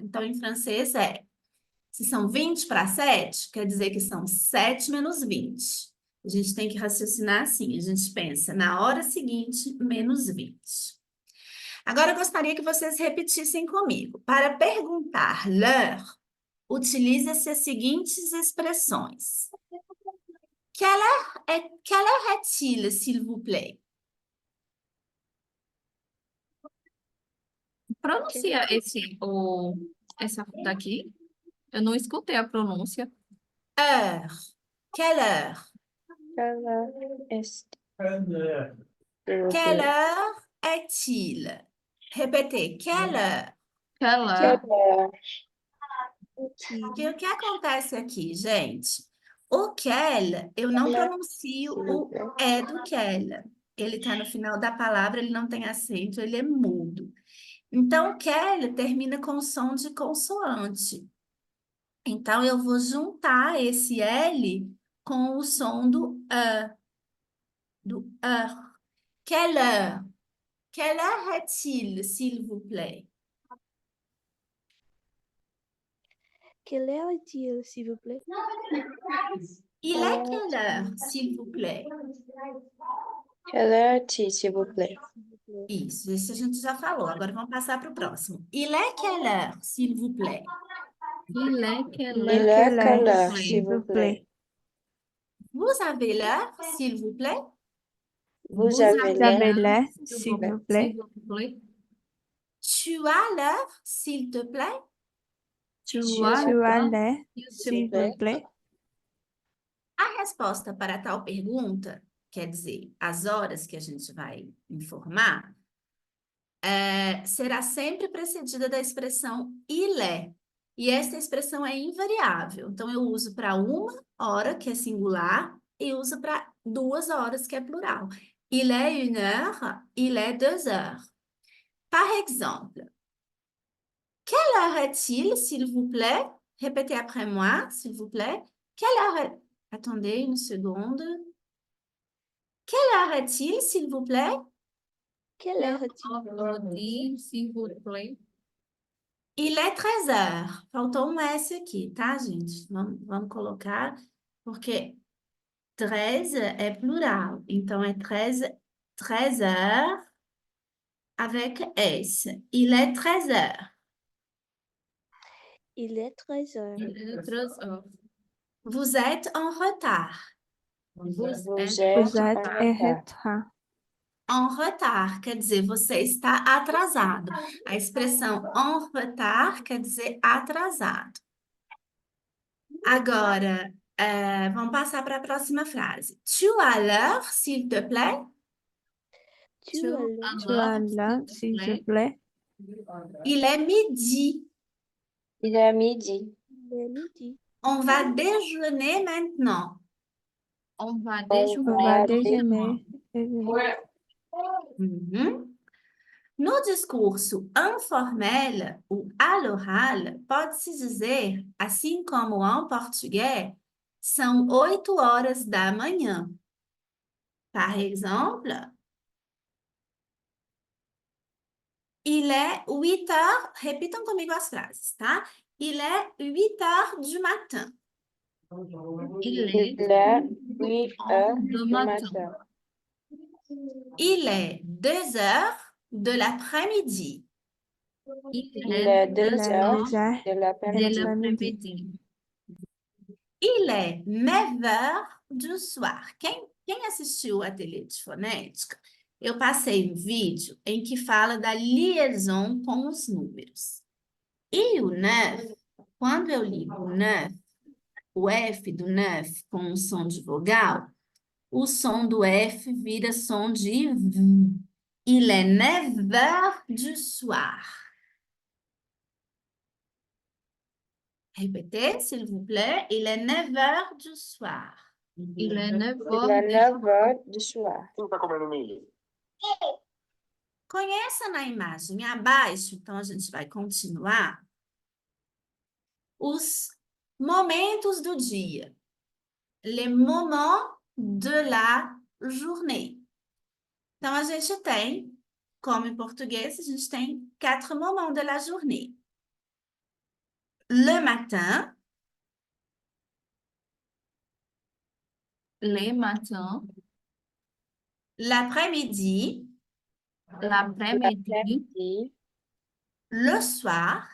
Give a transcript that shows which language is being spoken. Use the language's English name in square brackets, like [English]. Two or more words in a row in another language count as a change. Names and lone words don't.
[Portuguese] Então, em francês se são 20 para 7, quer dizer que são 7 menos 20. A gente tem que raciocinar assim, a gente pensa na hora seguinte, menos 20. Agora, eu gostaria que vocês repetissem comigo. Para perguntar l'heure, utilize-se as seguintes expressões. [French] Quelle heure est-il, s'il vous plaît? [Portuguese] Pronuncia essa daqui. Eu não escutei a pronúncia. [French] Heure. Quelle heure? Quelle heure est-il? Quelle heure est-il? Répétez, quelle heure? Quelle Quelle heure? [Portuguese] E o que acontece aqui, gente? O quelle, eu não pronuncio o é do quelle. Ele está no final da palavra, ele não tem acento, ele é mudo. Então, o quelle termina com som de consoante. Então, eu vou juntar esse L com o som do E. Do E. [French] Quelle heure? Quelle heure est-il, s'il vous plaît? Quelle heure est-il, s'il vous plaît? Il est quelle heure, s'il vous plaît? Quelle heure est-il, s'il vous plaît? [Portuguese] Isso, esse a gente já falou. Agora vamos passar para o próximo. [French] Il est quelle heure, s'il vous plaît? Il est quelle Il heure, est Quelle quelle heure, heure, s'il s'il vous plaît? Vous avez l'heure, s'il vous plaît? Vous avez Vous avez l'heure, l'air, s'il vous plaît? s'il vous plaît? Tu as l'heure, s'il te plaît? Tu Tu as Tu as l'heure, l'air, s'il s'il vous plaît? vous plaît? [Portuguese] A resposta para tal pergunta, quer dizer, as horas que a gente vai informar, será sempre precedida da expressão [French] il est. [Portuguese] E esta expressão é invariável. Então, eu uso para uma hora, que é singular, e uso para 2 horas, que é plural. [French] Il est 1 heure, il est 2 heures. Par exemple, quelle heure est-il, s'il vous plaît? Répétez après moi, s'il vous plaît. Quelle heure est... Attendez une seconde. Quelle heure est-il, s'il vous plaît? Quelle heure est-il? Ordem, s'il vous plaît. Il est 13 heures. [Portuguese] Faltou um S aqui, tá, gente? Vamos colocar, porque 13 é plural. Então, é 13 [French] heures avec S. Il est 13 heures. Il est 13 heures. Il est 13 heures. Vous êtes en retard. Vous êtes Vous Vous êtes êtes en en retard. retard. En retard [Portuguese] quer dizer você está atrasado. A expressão [French] en retard [Portuguese] quer dizer atrasado. Agora, vamos passar para a próxima frase. [French] Tu as l'heure, s'il te plaît? Tu Tu as as l'heure. Tu as l'air, s'il te plaît? Il est midi. Il est midi. Il est midi. On va déjeuner maintenant. On va On déjeuner. On va va déjeuner. Uhum. [Portuguese] No discurso informel, o [French] à l'oral, [Portuguese] pode-se dizer, assim como em português, são 8 horas da manhã. [French] Par exemple, il est 8 heures, [Portuguese] repitam comigo as frases, tá? [French] Il est 8 heures du matin. Il est Il est 8 heures du du matin. matin. Il est 2 heures de l'après-midi. Il Il est est 2 2 heures Les heures de de l'après-midi. l'après-midi. Il est 9 heures du soir. [Portuguese] Quem assistiu a tele de fonética, eu passei um vídeo em que fala da liaison com os números. E o 9, quando eu ligo o 9, o F do 9 com um som de vogal, o som do F vira som de V. [French] Il est 9 heures du soir. Répétez, s'il vous plaît. Il est 9 heures du soir. Il est 9 Il heures est du 9 heures du soir. [Portuguese] Conheça na imagem abaixo, então a gente vai continuar, os momentos do dia. [French] Les moments de la journée. [Portuguese] Então, a gente tem, como em português, a gente tem 4 [French] moments de la journée. Le matin, le matin, l'après-midi, l'après-midi, L'après-midi, le soir